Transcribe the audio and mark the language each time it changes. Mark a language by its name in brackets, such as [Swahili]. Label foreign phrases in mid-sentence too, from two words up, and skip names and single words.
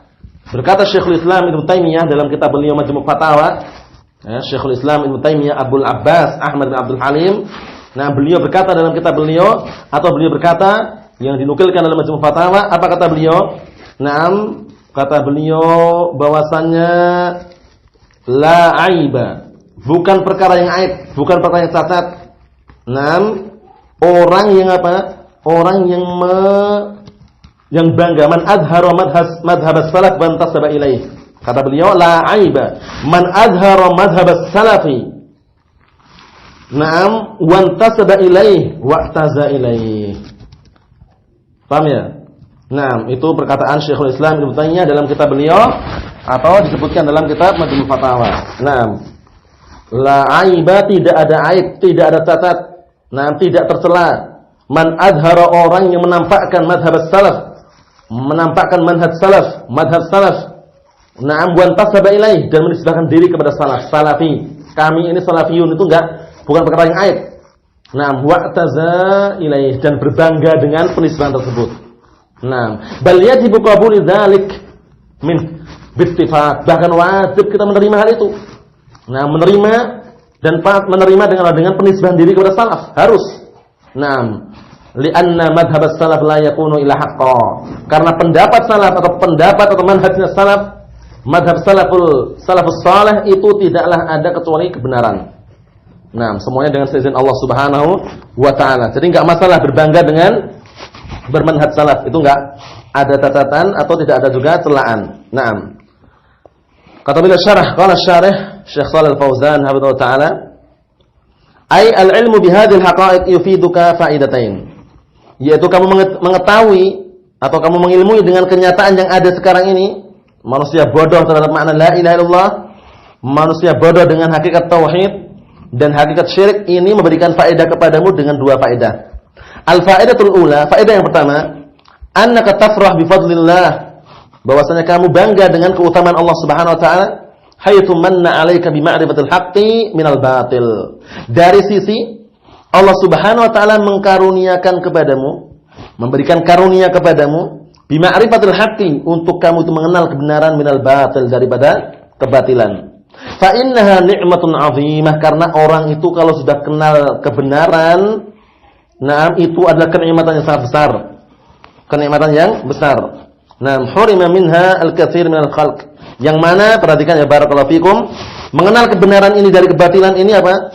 [Indonesian] Berkata Syekhul Islam Ibnu Taimiyah dalam kitab beliau Majmu' Fatawa, ya, Syekhul Islam Ibnu Taimiyah Abdul Abbas Ahmad bin Abdul Halim, Nah, beliau berkata dalam kitab beliau, atau beliau berkata yang dinukilkan dalam Majmu' Fatawa, apa kata beliau? Naam, kata beliau bahwasannya [Arabic] لا عيب, [Indonesian] bukan perkara yang aib, bukan perkara yang cacat. Naam, orang yang apa? Orang yang bangga, [Arabic] من أظهر مذهب السلف وانتسب إليه. [Indonesian] Kata beliau, [Arabic] لا عيب من أظهر مذهب السلفي. نعم وانتسب إليه واعتزى إليه. [Indonesian] Paham ya? Naam, itu perkataan Syekhul Islam Ibnu Taimiyah dalam kitab beliau atau disebutkan dalam kitab Majmu' Fatawa. [Arabic] نعم لا عيب, [Indonesian] tidak ada aib, tidak ada cacat. Naam, tidak tercela. [Arabic] من أظهر, [Indonesian] orang yang menampakkan madhab salaf, menampakkan manhaj salaf, madhab salaf. Naam, [Arabic] وانتسب إليه, [Indonesian] dan menisbahkan diri kepada salaf, salafi. Kami ini salafiyun, itu bukan perkara yang aib. Naam, [Arabic] واعتزى إليه, [Indonesian] dan berbangga dengan penisbahan tersebut. [Arabic] نعم بل يجب قبول ذلك من بالاتفاق, [Indonesian] bahkan wajib kita menerima hal itu. Nah, menerima dengan penisbahan diri kepada salaf, harus. [Arabic] نعم لأن مذهب السلف لا يكون إلا حقا. [Indonesian] Karena pendapat salaf atau manhajnya salaf, madhab salafus salih itu tidaklah ada kecuali kebenaran. Nah, semuanya dengan seizin Allah [Arabic] سبحانه وتعالى. [Indonesian] Jadi enggak masalah berbangga dengan bermanhaj salaf, itu enggak ada catatan atau tidak ada juga celaan. Naam. Kata beliau syarah, [Arabic] قال الشارح [Indonesian] Syekh Shalal Fauzan [Arabic] حفظه الله تعالى, أي العلم بهذه الحقائق يفيدك فائدتين. [Indonesian] Yaitu kamu mengetahui atau kamu mengilmui dengan kenyataan yang ada sekarang ini. Manusia bodoh terhadap makna [Arabic] لا إله إلا الله, [Indonesian] manusia bodoh dengan hakikat tauhid dan hakikat syirik, ini memberikan faedah kepadamu dengan dua faedah. [Arabic] الفائدة الأولى, [Indonesian] faedah yang pertama, [Arabic] أنك تفرح بفضل الله, [Indonesian] bahwasanya kamu bangga dengan keutamaan Allah [Arabic] سبحانه وتعالى, حيث من عليك بمعرفة الحق من الباطل. [Indonesian] Dari sisi Allah [Arabic] سبحانه وتعالى [Indonesian] mengkaruniakan kepadamu, memberikan karunia kepadamu [Arabic] بمعرفة الحق, [Indonesian] untuk kamu itu mengenal kebenaran [Arabic] من الباطل, [Indonesian] daripada kebatilan. [Arabic] فإنها نعمة عظيمة, [Indonesian] karena orang itu kalau sudah kenal kebenaran, nah itu adalah kenikmatan yang sangat besar. Kenikmatan yang besar. Nah, [Arabic] حرم منها الكثير من الخلق. [Indonesian] Yang mana, perhatikan ya [Arabic] بارك الله فيكم, [Indonesian] mengenal kebenaran ini dari kebatilan ini apa?